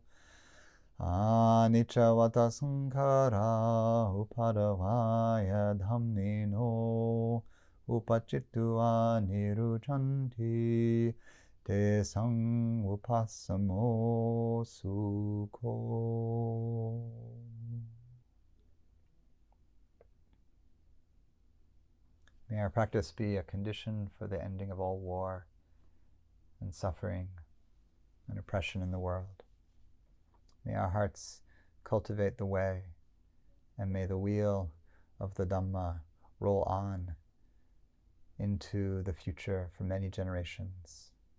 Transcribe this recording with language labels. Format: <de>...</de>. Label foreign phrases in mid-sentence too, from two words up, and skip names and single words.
<pi>Anicca vata sankhara upadavaya dhammino upachittuva niruchanti tesang upasamo sukho.</pi> <en>May our practice be a condition for the ending of all war and suffering and oppression in the world. May our hearts cultivate the way, and may the wheel of the Dhamma roll on into the future for many generations.</en>